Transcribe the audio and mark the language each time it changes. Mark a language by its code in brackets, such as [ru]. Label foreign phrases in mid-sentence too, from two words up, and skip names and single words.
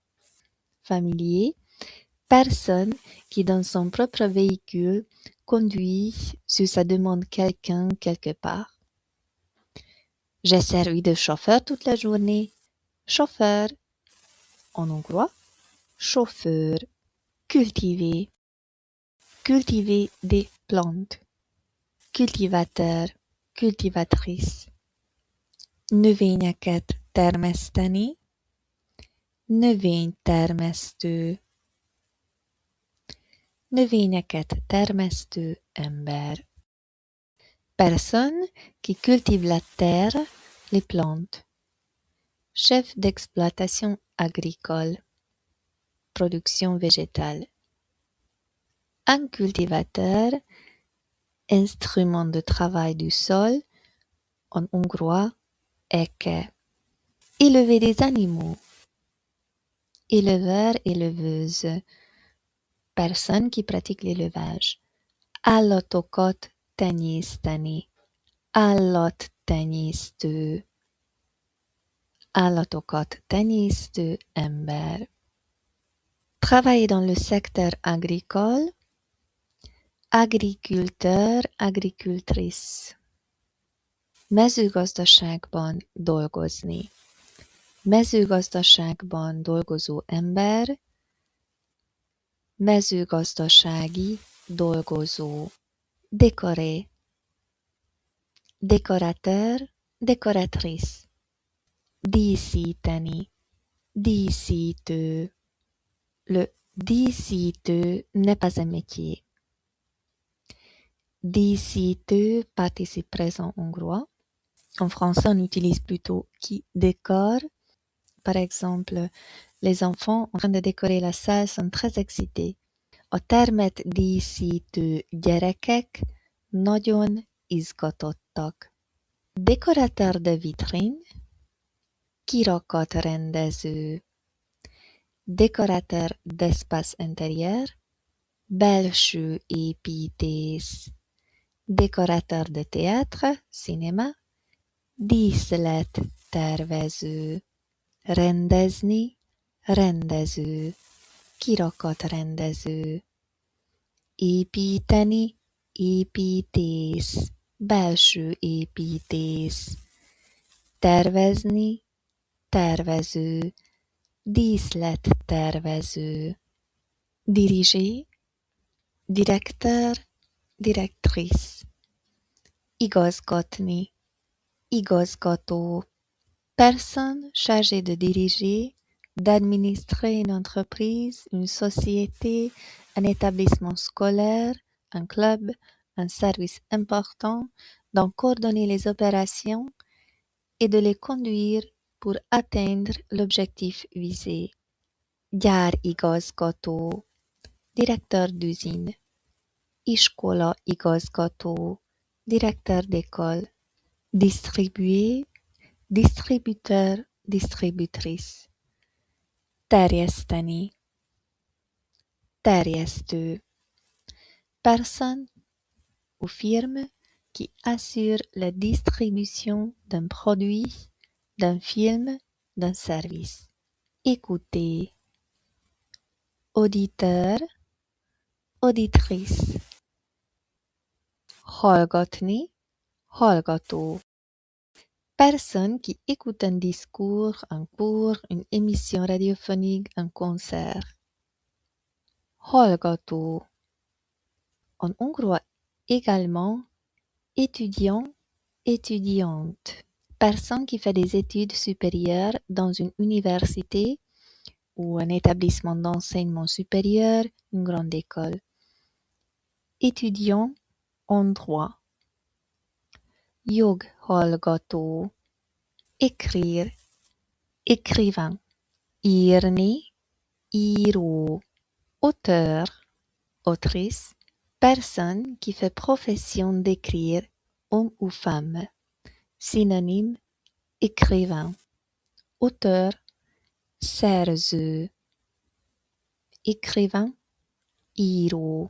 [fr] Familier, personne qui dans son propre véhicule conduit sur sa demande quelqu'un quelque part. J'ai servi de chauffeur toute la journée. Chauffeur. En hongrois, chauffeur. cultiver, cultiver des plantes, cultivateur, [hu] cultivatrice, növényeket termeszteni, növénytermesztő, növényeket termesztő ember. [fr] Personne qui cultive la terre, les plantes. Chef d'exploitation agricole. [hu] Production végétale. [fr] Un cultivateur, instrument de travail du sol, en hongrois, eke. Élever des animaux. Éleveur, éleveuse. Personne qui pratique l'élevage. [hu] Állatokat tenyészteni. Állattenyésztő. Állatokat tenyésztő ember. [fr] Travailler dans le secteur agricole. Agriculteur, agricultrice. [hu] Mezőgazdaságban dolgozni. Mezőgazdaságban dolgozó ember. Mezőgazdasági dolgozó. [fr] Décorer. Décorateur, décoratrice. [hu] Díszíteni. Díszítő. [fr] Le díszítő n'est pas un métier. Díszítő, participe présent hongrois. En français, on utilise plutôt qui décore. Par exemple, les enfants en train de décorer la salle sont très excités. [hu] A termet díszítő gyerekek nagyon izgatottak. [fr] Décorateur de vitrine, kirakatrendező. Décorateur d'espace intérieur, [hu] belső építész. [fr] Décorateur de théâtre, cinéma, [hu] díszlettervező. Rendezni, rendező. Kirakatrendező. Építeni, építész. Belső építész. Tervezni, tervező. Díszlettervező. [fr] Diriger, directeur, directrice. [hu] Igazgatni, igazgató. [fr] Personne chargée de diriger, d'administrer une entreprise, une société, un établissement scolaire, un club, un service important, d'en coordonner les opérations et de les conduire pour atteindre l'objectif visé. Gyárigazgató, directeur d'usine. [hu] Iskola igazgató, [fr] directeur d'école. Distribuer, distributeur, distributrice. [hu] Terjeszteni, terjesztő. [fr] Personne ou firme qui assure la distribution d'un produit, d'un film, d'un service. Écouter. Auditeur, auditrice. [hu] Hallgatni, hallgató. [fr] Personne qui écoute un discours, un cours, une émission radiophonique, un concert. [hu] Hallgató. [fr] En hongrois également, étudiant, étudiante. Personne qui fait des études supérieures dans une université ou un établissement d'enseignement supérieur, une grande école. Étudiant en droit. Joghallgató. Écrire, écrivain. [hu] Írni, író. [fr] Auteur, autrice. Personne qui fait profession d'écrire, homme ou femme. Synonyme, écrivain. Auteur, szerző. Écrivain, író.